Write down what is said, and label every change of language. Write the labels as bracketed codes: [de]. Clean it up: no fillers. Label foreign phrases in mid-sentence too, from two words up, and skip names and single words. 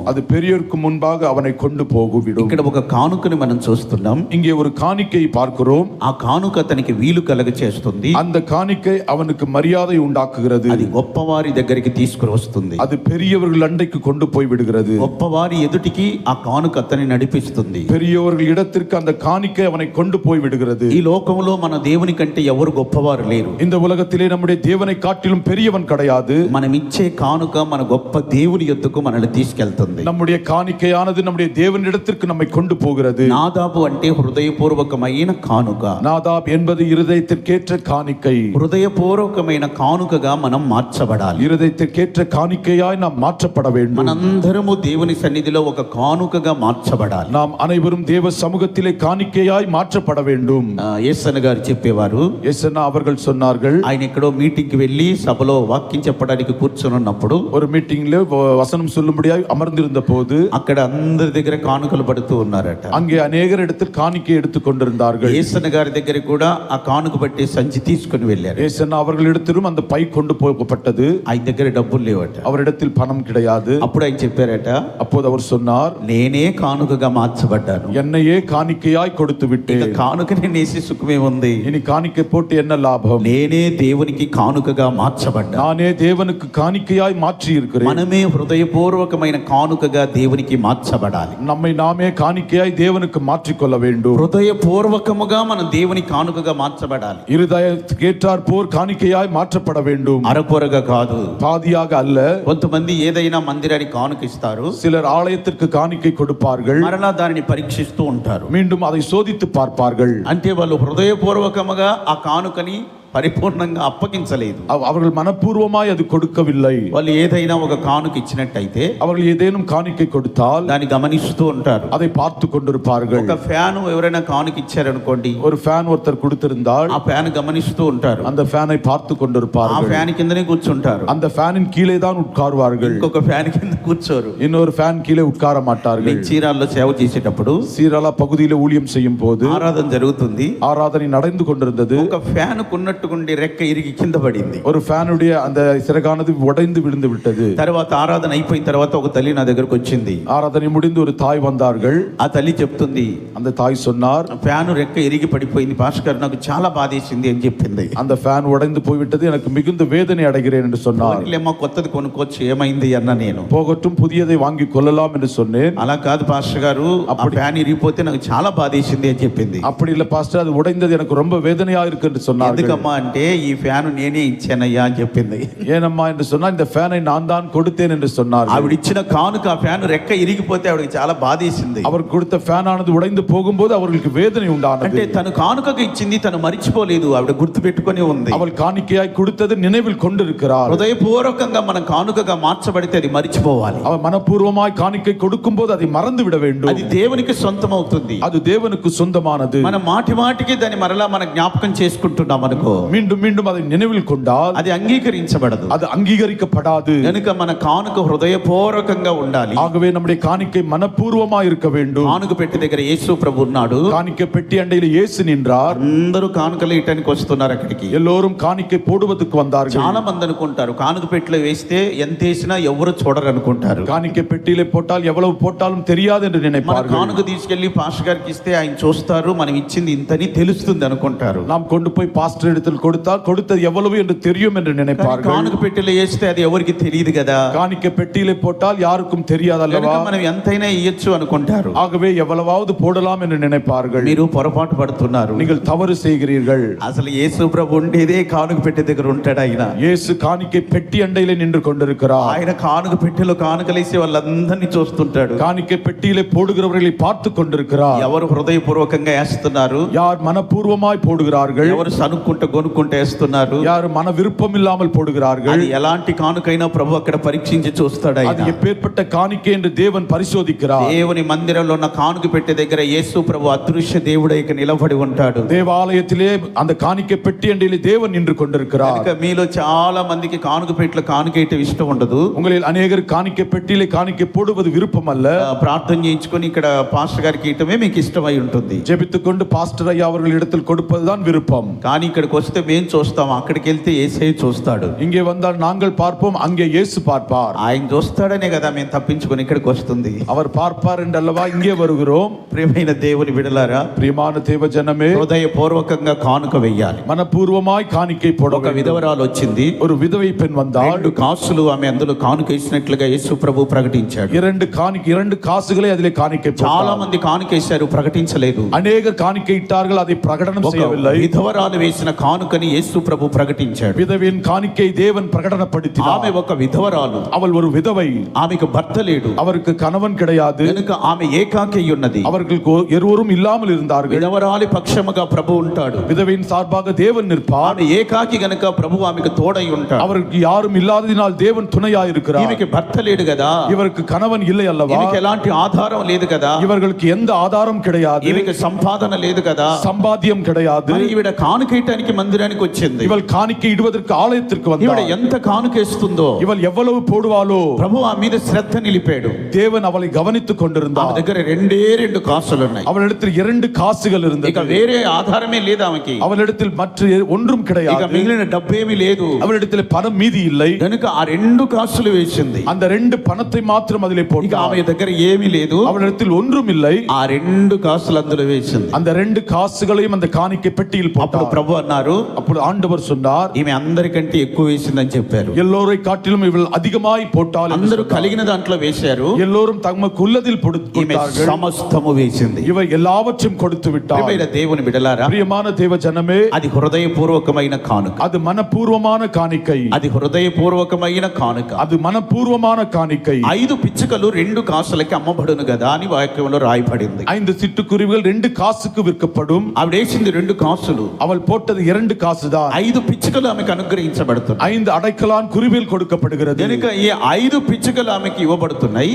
[ta] அது பெரியோருக்கு முன்பாக அவனை கொண்டு போகுவிடும். [te] ఇక్కడ ఒక కానుకని మనం చూస్తున్నాం. [ta] இங்கே ஒரு காணிக்கை பார்க்கிறோம். [te] ఆ కానుక అతనికి వీలు కలగ చేస్తుంది. [ta] அந்த காணிக்கை அவனுக்கு மரியாதை உண்டாக்குகிறது. [te] అది గొప్పవారి దగ్గరికి తీసుకుని వస్తుంది. [ta] அது பெரியவர்கள் அண்டைக்கு கொண்டு போய் விடுகிறது. [te] గొప్పవారి ఎదుటికి ఆ కానుక కానుక అతన్ని నడిపిస్తుంది. [ta] பெரியவர்கள் இடத்திற்கு அந்த காணிக்கை அவனை கொண்டு போய் விடுகிறது. [te] ఈ లోకంలో మన దేవుని కంటే ఎవరు గొప్పవారు లేరు. [ta] இந்த உலகத்திலே நம்முடைய தேவனை காட்டிலும் பெரியவன் கிடையாது. [te] మనం ఇచ్చే కానుక మన గొప్ప దేవుని యొద్దకు మనల్ని తీసుకెళ్తుంది. [ta] நம்முடைய காணிக்கையானது நம்முடைய தேவனிடத்திற்கு நம்மை கொண்டு போகிறது. [te] నాదాబు అంటే హృదయపూర్వకమైన కానుక. [ta] நாதாப் என்பது இருதயத்திற்கேற்ற காணிக்கை. [te] హృదయపూర్వకమైన కానుకగా మనం మార్చబడాలి. [ta] இருதயத்திற்கேற்ற காணிக்கையாய் நாம் மாற்றப்பட வேண்டும். [te] మనందరము దేవుని సన్నిధిలో ఒక కానుకగా మార్చబడాలి. [ta] நாம் அனைவரும் தேவ சமூகத்திலே காணிக்கையாய் மாற்றப்பட வேண்டும். [te] యేసన్న గారు చెప్పేవారు, [ta] యేసన్న அவர்கள் சொன்னார்கள், [te] ఆయన ఎక్కడో మీటింగ్ కి వెళ్ళి సభలో వాక్యం చెప్పడానికి కూర్చొని ఉన్నప్పుడు [ta] ஒரு மீட்டிங்ல வசனம் சொல்லும்படியாய் அமர்ந்திருந்த போது [te] అక్కడ అందరి దగ్గర కానుకలు పడుతూ ఉన్నారట. [ta] அங்கே அநேகர் இடத்தில் காணிக்கை எடுத்துக் கொண்டிருந்தார்கள். [te] యేసన్న గారి దగ్గర కూడా ఆ కానుక పట్టి సంచి తీసుకుని వెళ్ళారు. [ta] యేసన్న அவர்களிடத்திலும் அந்த பை கொண்டு போகப்பட்டது. [te] ఆయన దగ్గర డబ్బులు లేవట. [ta] அவரிடத்தில் பணம் கிடையாது. [te] అప్పుడు ఆయన చెప్పారట, [ta] அப்போது அவர் சொன்னார், [te] నేనే కానుకగా మార్చబడ్డాను. [ta] என்னையே காணிக்கையாய் கொடுத்து விட்டேன். [te] కానుకని నేసి సుఖమే ఉంది. [ta] இனி காணிக்கை போட்டு என்ன லாபம்? [te] నేనే దేవునికి కానుకగా మార్చబడ్డా. [ta] நானே தேவனுக்கு காணிக்கையாய் மாற்றி இருக்கிறேன். [te] మనమే హృదయపూర్వకమైన కానుకగా దేవునికి మార్చబడాలి. [ta] நம்மை நாமே காணிக்கையாய் தேவனுக்கு மாற்றிக்கொள்ள வேண்டும். [te] హృదయపూర్వకముగా మనం దేవుని కానుకగా మార్చబడాలి. [ta] இருதயத்துக்கேற்றார் போர் காணிக்கையாய் மாற்றப்பட வேண்டும். [te] అరకొరగా కాదు, [ta] பாதியாக அல்ல. [te] కొంతమంది ఏదైనా మందిరానికి కానుక ఇస్తారు, [ta] சிலர் ஆலயத்திற்கு காணிக்கை கொடுப்பார்கள், [te] మరలా దానిని పరీక్షిస్తూ ఉంటారు. [ta] மீண்டும் அதை சோதித்து பார்ப்பார்கள். [te] అంటే వాళ్ళు హృదయపూర్వకముగా ఆ కానుకని పరిపూర్ణంగా అప్పగించలేదు. [ta] அவர்கள் மனப்பூர்வமாய் அது கொடுக்கவில்லை. [te] వాళ్ళు ఏదైనా ఒక కానుక ఇచ్చినట్టయితే [ta] அவர்கள் ஏதேனும் காணிக்கை கொடுத்தால் [te] దాన్ని గమనిస్తూ ఉంటారు. [ta] அதை பார்த்து கொண்டிருப்பார்கள். [te] ఒక ఫ్యాన్ ఎవరైనా కానుక ఇచ్చారనుకోండి, [ta] ஒரு ஃபேன் ஒருத்தர் கொடுத்திருந்தால் [te] ఆ ఫ్యాన్ గమనిస్తూ ఉంటారు. [ta] அந்த ஃபேனை பார்த்து [te] ఆ [ta] கொண்டிருப்பார்கள். [te] ఫ్యాన్ కిందనే కూర్చుంటారు. [ta] அந்த ஃபேனின் கீழே தான் உட்கார்வார்கள். [te] ఇంకొక ఫ్యాన్ కింద కూర్చోరు. [ta] இன்னொரு ஃபேன் கீழே உட்கார மாட்டார்கள். [te] చీరాల్లో సేవ చేసేటప్పుడు [ta] சீராளா பகுதியில ஊழியம் செய்யும் போது [te] ఆరాధన జరుగుతుంది. [ta] ஆராதனை நடந்து கொண்டிருந்தது. [te] ఒక ఫ్యాన్ కున్నట్టుకుండి రెక్క ఇరిగి కింద పడింది. [ta] ஒரு ஃபேனுடைய அந்த சிறகானது உடைந்து விழுந்து விட்டது. [te] తర్వాత ఆరాధన అయిపోయిన తర్వాత ఒక తల్లి నా దగ్గరకు వచ్చింది. [ta] ஆராதனை முடிந்து ஒரு தாய் வந்தார்கள். [te] ఆ తల్లి చెప్తుంది, [ta] அந்த தாய் சொன்னார், [te] ఫ్యాన్ రెక్క ఇరిగి పడిపోయింది పాస్టర్ గారు, నాకు చాలా బాధేసింది అని చెప్పింది. [ta] அந்த ஃபேன் உடைந்து போய்விட்டது, எனக்கு மிகுந்த வேதனை அடைகிறேன் என்று சொன்னார். [te] లేమో కొత్తది కొనుక్కోవచ్చు, ఏమైంది అన్న నేను. [ta] போகட்டும், புதியதை வாங்கி கொள்ளலாம் என்று சொன்னேன். [te] అలా కాదు పాస్టర్ గారు, ఆ ఫ్యాన్ ఇరిగిపోతే నాకు చాలా బాధేసింది అని చెప్పింది. [ta] அப்படி இல்ல பாஸ்டர், அது உடைந்தது எனக்கு ரொம்ப வேதனையா இருக்கு என்று சொன்னார். [te] ఎందుకమ్మా అంటే ఈ ఫ్యాన్ నేనే ఇచ్చానయ్యా అని చెప్పింది. [ta] ஏனம்மா என்று சொன்னா, இந்த ஃபேனை நான் தான் கொடுத்தேன் என்று சொன்னார். [te] ఆవిడ ఇచ్చిన కానుక ఆ ఫ్యాన్ రెక్క ఇరిగిపోతే ఆవిడకి చాలా బాధేసింది. [ta] அவர் கொடுத்த ஃபேன் ஆனது உடைந்து போகும்போது அவர்களுக்கு வேதனை [te] అంటే [ta] உண்டானது. [te] తను కానుకగా ఇచ్చింది తను మర్చిపోలేదు, ఆవిడ గుర్తు పెట్టుకొని ఉంది. [ta] அவள் காணிக்கையாய் கொடுத்தது நினைவில் கொண்டிருக்கிறார். [te] హృదయపూర్వకంగా మనం కానుకగా మార్చబడితే అది మర్చిపోవాలి. [ta] அவள் மனப்பூர்வமாய் காணிக்கை கொடுக்கும் போது அதை மறந்து விட வேண்டும். [te] అది దేవునికి సొంతం అవుతుంది. [ta] அது தேவனுக்கு சொந்தமானது. [te] మనం మాటి మాటికి దాన్ని మరలా మన జ్ఞాపకం చేసుకుంటున్నాం అనుకో, [ta] மீண்டும் மீண்டும் அதை நினைவில் கொண்டால் [te] అది అంగీకరించబడదు. [ta] அது அங்கீகரிக்கப்படாது. [te] కనుక మన కానుక హృదయపూర్వకంగా ఉండాలి. [ta] ஆகவே நம்முடைய காணிக்கை மனப்பூர்வமாய் இருக்க வேண்டும். [te] కానుక పెట్టి దగ్గర యేసు ప్రభు ఉన్నాడు. [ta] காணிக்கை பெட்டி அண்டையில் இயேசு நின்றார். [te] అందరూ కానుకలు ఇయటానికి వస్తున్నారు అక్కడికి. [ta] எல்லோரும் காணிக்கை போடுவதற்கு வந்தார்கள். [te] చాలా మంది అనుకుంటారు కానుక పెట్టిలో వేస్తే ఎంత వేసినా ఎవరు చూడరు అనుకుంటారు. [ta] காணிக்கை பெட்டியிலே போட்டால் எவ்வளவு போட்டாலும் தெரியாது என்று [te] మన [ta] நினைப்பார்கள். [te] కానుక తీసుకెళ్లి పాస్టర్ గారికి ఇస్తే ఆయన చూస్తారు, మనం ఇచ్చింది ఇంతని తెలుస్తుంది అనుకుంటారు. [ta] நாம் கொண்டு போய் பாஸ்டர் இடத்தில் கொடுத்தால் கொடுத்தது எவ்வளவு என்று தெரியும் என்று நினைப்பார்கள். [te] కానుక పెట్టిలో వేస్తే అది ఎవరికి తెలియదు కదా. [ta] காணிக்கை பெட்டியிலே போட்டால் யாருக்கும் தெரியாது அல்லவா. [te] మనం ఎంతైనా ఇయ్యొచ్చు అనుకుంటారు. [ta] ஆகவே எவ்வளவாவது போடலாம் என்று நினைப்பார்கள். [te] మీరు పొరపాటు పడుతున్నారు. [ta] நீங்கள் தவறு செய்கிறீர்கள். [te] అసలు యేసు ప్రభు ఉండేదే కానుక పెట్టె దగ్గర ఉంటాడు. ఆయన [ta] இயேசு காணிக்கை பெட்டி அண்டையிலே நின்று கொண்டிருக்கிறார். [te] ఆయన కానుక పెట్టెలో కానుకలేసి వాళ్ళందరినీ చూస్తుంటాడు. [ta] காணிக்கை பெட்டியிலே போடுகிறவர்களை பார்த்து கொண்டிருக்கிறார். [te] ఎవరు హృదయపూర్వకంగా వేస్తున్నారు, [ta] யார் மனப்பூர்வமாய் போடுகிறார்கள், [te] ఎవరు సనుక్కుంటూ కొనుక్కుంటూ వేస్తున్నారు, [ta] யார் மன விருப்பம் இல்லாமல் போடுகிறார்கள். [te] అది ఎలాంటి కానుకైనా ప్రభు అక్కడ పరీక్షించి చూస్తాడు. [ta] அது [te] ఆయన [ta] எப்பேற்பட்ட காணிக்கை என்று தேவன் பரிசோதிக்கிறார். [te] దేవుని మందిరంలో ఉన్న కానుక పెట్టె దగ్గర యేసు ప్రభు అదృశ్య దేవుడై నిలబడి ఉంటాడు. [ta] தேவாலயத்திலே அந்த காணிக்கை பெட்டி அண்டையிலே தேவன் நின்று கொண்டிருக்கிறார். [te] కనుక మీలో చాలా మందికి కానుక పెట్టెలో కానుకేయటం ఇష్టం ఉండదు. [ta] உங்களில் அநேகர் காணிக்கை பெட்டியிலே காணிக்கை போடுவது விருப்பம் அல்ல. [te] ప్రార్థన చేయించుకొని ఇక్కడ పాస్టర్ గారికి ఇయటమే మీకు ఇష్టమై ఉంటుంది. [ta] ஜெபித்துக் கொண்டு பாஸ்டர் ஐயா அவர்கள் இடத்தில் கொடுப்பதுதான் விருப்பம். [te] కానీ ఇక్కడికి వస్తే మేము చూస్తాం, అక్కడికి వెళ్తే యేసయ్య చూస్తాడు. [ta] இங்கே வந்தால் நாங்கள் பார்ப்போம், அங்கே இயேசு பார்ப்பார். [te] ఆయన చూస్తాడనే కదా మేము తప్పించుకొని ఇక్కడికి వస్తుంది. [ta] அவர் பார்ப்பார் என்றல்லவா இங்கே வருகிறோம். [te] ప్రియమైన దేవుని బిడ్డలారా, [ta] பிரியமான தேவ ஜனமே, [te] హృదయపూర్వకంగా కానుక వెయ్యాలి. [ta] மனப்பூர்வமாய் காணிக்கை போட [te] ఒక విధవరాలు వచ్చింది, [ta] ஒரு విధவை பெண் வந்தாள். [te] 2 కాసులు ఆమె అందులో కానుక వేసినట్లుగా యేసు ప్రభు ప్రకటించాడు. [ta] 2 காசுகளை அதிலே காணிக்கை போட்டார். [te] చాలా మంది కానుకేశారు, ప్రకటించలేదు. [ta] அநேகர் காணிக்கை இட்டார்கள், அதை பிரகடனம் செய்யவில்லை. [te] విధవరాలు వేసిన కానుకని యేసు ప్రభు ప్రకటించాడు. [ta] விதவையின் காணிக்கை தேவன் பிரகடனப்படுத்தினார். [te] ఆమె ఒక విధవరాలు, [ta] அவள் ஒரு விதவை, [te] ఆమెకు భర్త లేడు, [ta] அவருக்கு கணவன் கிடையாது, [te] కనుక ఆమె ఏకాకి ఉన్నది. [ta] அவர்கள் இருவரும் இல்லாமல் இருந்தார்கள். [te] విధవరాలి పక్షముగా ప్రభు ఉంటాడు, [ta] விதவையின் சார்பாக தேவன் நிற்பார். [te] ఆమె ఏకాకి గనుక ప్రభు ఆమెకు తోడై ఉంటాడు. [ta] அவருக்கு யாரும் இல்லாததினால் தேவன் துணையாய் இருக்கிறார். [te] ఈమెకి భర్త లేడు కదా, [ta] இவருக்கு கணவன் இல்லை அல்லவா, [te] ఈమెకి ఎలాంటి ఆధారం లేదు కదా, [ta] இவர்களுக்கு எந்த ஆதாரம் கிடையாது, [te] ఈమెకి సంపాదన లేదు కదా, [ta] சம்பாத்தியம் கிடையாது. [te] మరి ఈవిడ కానుకేయటానికి మందిరానికి వచ్చింది. [ta] இவள் காணிக்கை இடுவதற்கு ஆலயத்திற்கு [te] ఈవిడ [ta] வந்தாள். [te] ఎంత కానుకేస్తుందో [ta] இவள் எவ்வளவு போடுவாளோ [te] ప్రభు ఆమె మీద శ్రద్ధ నిలిపాడు. [ta] தேவன் அவளை கவனித்துக் [te] ఆమె [ta] கொண்டிருந்தார். [te] దగ్గర 2 కాసులు ఉన్నాయి. [ta] அவளிடத்தில் 2 காசுகள் [te] ఇక [ta] இருந்தது. [te] వేరే ఆధారమే లేదు ఆమెకి. [ta] அவளிடத்தில் மற்ற ஒன்றும் [te] ఇక [ta] கிடையாது. [te] మిగిలిన డబ్బేమీ లేదు. [ta] அவளிடத்தில் பணம் மீதி இல்லை. [te] కనుక ఆ 2 కాసులు వేసింది. [ta] அந்த 2 பணத்தை மாத்திரம் அதிலே [te] ఇక [ta] போட்டாள். [te] ఆమె దగ్గర ఏమీ లేదు. [ta] அவளிடத்தில் ஒன்றும் இல்லை. [te] ఆ 2 కాసులు అందులో వేసింది. [ta] அந்த 2 காசுகளையும் அந்த காணிக்கை பெட்டியில் [te] అప్పుడు [ta] போட்டார். [te] ప్రభు అన్నారు, [ta] அப்பொழுது ஆண்டவர் சொன்னார், [te] ఈమె అందరికంటే ఎక్కువ వేసిందని చెప్పారు. [ta] எல்லோரை காட்டிலும் இவள் அதிகமாய் போட்டாள் என்று [te] అందరూ [ta] சொன்னார். [te] కలిగిన దాంట్లో వేశారు, [ta] எல்லோரும் தமக்குள்ளதில் [te] ఈమె [ta] கொடுத்தார்கள். [te] సమస్తము వేసింది. [ta] இவ எல்லாவற்றையும் கொடுத்து விட்டார். [te] ప్రియమైన దేవుని బిడ్డలారా, [ta] பிரியமான தேவ ஜனமே, [te] అది హృదయపూర్వకమైన కానుక. [ta] அது மனப்பூர்வமான காணிக்கை. [te] అది హృదయపూర్వకమైన కానుక. [ta] அது மனப்பூர்வமான காணிக்கை. [te] 5 పిచ్చుకలు 2 కాసులకి అమ్మబడును కదా అని వాక్యంలో రాయబడింది. [ta] 5 சிட்டுக்குருவிகள் 2 காசுக்கு விற்கப்படும். [te] ఆవిడ వేసింది 2 కాసులు. [ta] அவள் போட்டது 2 காசுதான். [te] 5 పిచ్చుకలు ఆమెకు అనుగ్రహించబడుతున్నాయి. [ta] 5 అడக்கலான் குருவிகள் கொடுக்கப்படுகிறது. [te] కనుక ఈ 5 పిచ్చుకలు ఆమెకి ఇవ్వబడుతున్నాయి.